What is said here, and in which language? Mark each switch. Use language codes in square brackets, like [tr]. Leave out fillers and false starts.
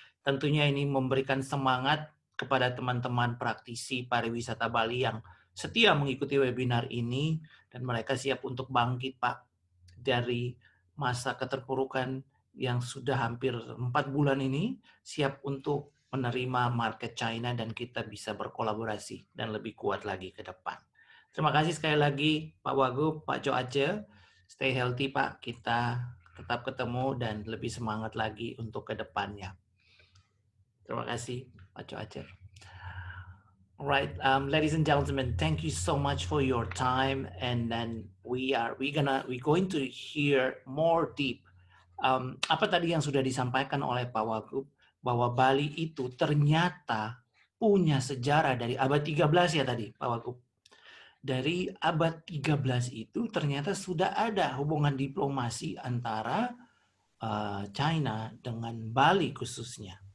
[id] Tentunya ini memberikan semangat kepada teman-teman praktisi pariwisata Bali yang setia mengikuti webinar ini dan mereka siap untuk bangkit Pak dari masa keterpurukan yang sudah hampir 4 bulan ini, siap untuk menerima market China dan kita bisa berkolaborasi dan lebih kuat lagi ke depan. Terima kasih sekali lagi Pak Wagub, Pak Jo Aceh. Stay healthy Pak, kita tetap ketemu dan lebih semangat lagi untuk ke depannya. Terima kasih Pak Jo Aceh. [en] Right, ladies and gentlemen, thank you so much for your time, and then we're going to hear more deep. [id] Apa tadi yang sudah disampaikan oleh Pak Wagub bahwa Bali itu ternyata punya sejarah dari abad 13 ya tadi Pak Wagub. Dari abad 13 itu ternyata sudah ada hubungan diplomasi antara China dengan Bali khususnya.